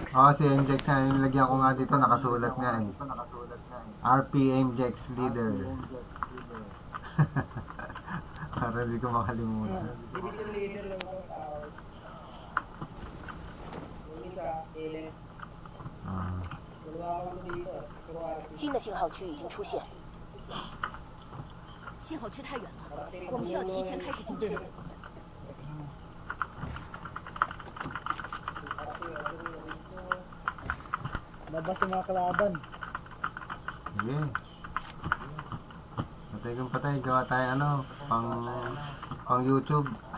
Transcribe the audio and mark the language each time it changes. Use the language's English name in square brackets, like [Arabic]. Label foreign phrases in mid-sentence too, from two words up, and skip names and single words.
[Filipino] Si MJX na nilagyan ko nga dito, nakasulat nga eh. RP MJX leader. Para hindi ko makalimutan. Division leader lang ko. Yung isa, Ellen. [Chinese] 新的信号区已经出现，信号区太远了，我们需要提前开始进去。 [Filipino] Labas yung mga kalaban. Sige. Patay kung patay, gawa tayo pang YouTube.